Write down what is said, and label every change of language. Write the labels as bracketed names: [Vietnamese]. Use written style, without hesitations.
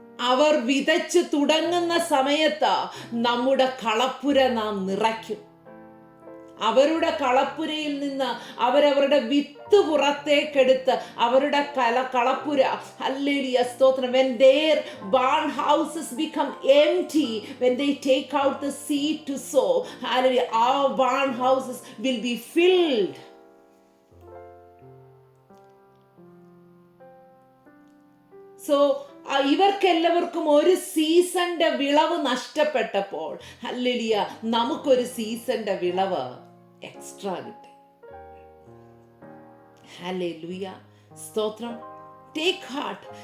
[Malayalam] അവർ വിതച്ചു തുടങ്ങുന്ന സമയത്ത് നമ്മുടെ കളപ്പുര നാം നിറയ്ക്കും. അവരുടെ കളപ്പുരയിൽ നിന്ന് അവരവരുടെ വിത്ത് പുറത്തേക്കെടുത്ത് അവരുടെ കളപ്പുര, ഹല്ലേലൂയ, സ്തോത്രം. [English] When their barn houses become empty, when they take out the seed to sow, hallelujah, our barn houses will be filled. [Malayalam] So ഇവർക്കെല്ലാവർക്കും ഒരു സീസണിന്റെ വിളവ് നഷ്ടപ്പെട്ടപ്പോൾ ഹല്ലേലൂയ നമുക്കൊരു സീസണിന്റെ വിളവ് എക്സ്ട്രാ കിട്ടി. ഹല്ലേലൂയ, സ്തോത്രം. [English] Take heart.